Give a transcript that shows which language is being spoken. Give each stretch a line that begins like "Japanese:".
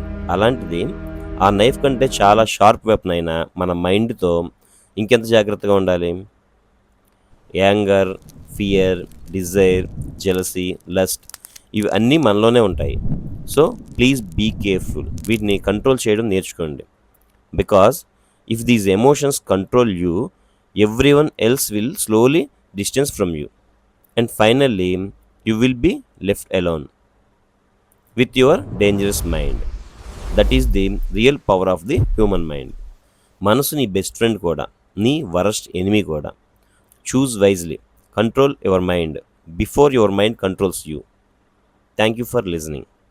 Telugu: అలాంటిది ఆ నైఫ్ కంటే చాలా షార్ప్ వెపన్ అయిన మన మైండ్తో ఇంకెంత జాగ్రత్తగా ఉండాలి?
English: anger, fear, desire, jealousy, lust,
Telugu: ఇవి అన్నీ మనలోనే ఉంటాయి.
English: So please be careful.
Telugu: వీటిని కంట్రోల్ చేయడం నేర్చుకోండి.
English: Because if these emotions control you, everyone else will slowly distance from you, and finally you will be left alone with your dangerous mind. That is the real power of the human mind. మనసు నీ best friend కూడా, నీ worst enemy కూడా. Choose wisely. Control your mind before your mind controls you. Thank you for listening.